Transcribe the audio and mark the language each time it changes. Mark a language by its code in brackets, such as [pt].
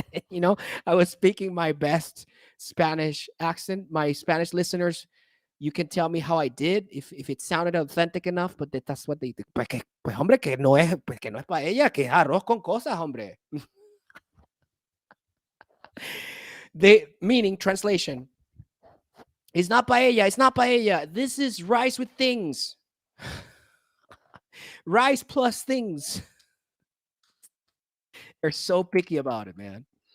[en] You know, I was speaking my best Spanish accent. My Spanish listeners, you can tell me how I did if it sounded authentic enough, but that's what they do. [es] Pues hombre, pues que no es paella, que es arroz con cosas, hombre. [en] They meaning translation. It's not paella. It's not paella. This is rice with things. Rice plus things. They're so picky about it, man.